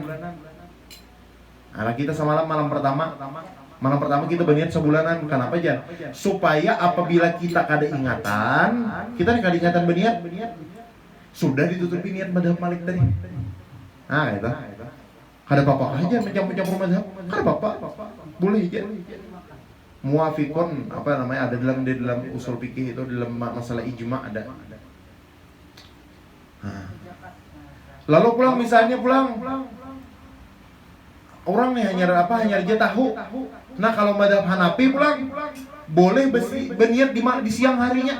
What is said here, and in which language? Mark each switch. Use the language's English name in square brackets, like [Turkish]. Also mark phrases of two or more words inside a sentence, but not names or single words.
[Banjar] Nah, kita semalam malam pertama kita berniat sebulanan. Kenapa aja? Supaya apabila kita kada ingatan, kita kada ingatan berniat, sudah ditutupi niat mazhab Malik tadi. Nah, itu. Kada apa-apa aja mencampur mazhab. Kada apa-apa. Boleh aja. Muafiqun apa namanya ada di dalam usul fikih itu dalam masalah ijma ada. Nah. Lalu misalnya orang nih hanya aja tahu. Nah, kalau mazhab Hanafi boleh berniat di siang harinya.